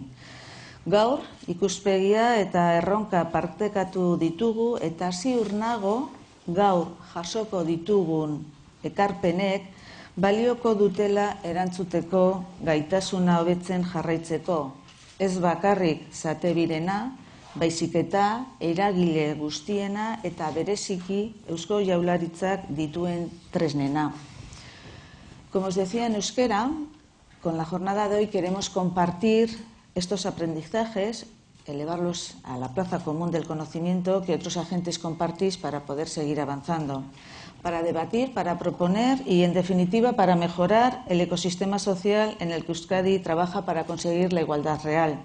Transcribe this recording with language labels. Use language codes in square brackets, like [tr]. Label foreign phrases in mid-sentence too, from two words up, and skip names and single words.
[eu] Gaur ikuspegia eta erronka partekatu ditugu eta ziur nago gaur jasoko ditugun ekarpenek balioko dutela erantzuteko gaitasuna hobetzen jarraitzeko. Ez bakarrik Satebirena, baizik eta eragile guztiena eta bereziki Eusko Jaurlaritzak dituen tresnena. [es] Como os decía en euskera, con la jornada de hoy queremos compartir estos aprendizajes, elevarlos a la plaza común del conocimiento que otros agentes compartís para poder seguir avanzando, para debatir, para proponer y, en definitiva, para mejorar el ecosistema social en el que Euskadi trabaja para conseguir la igualdad real.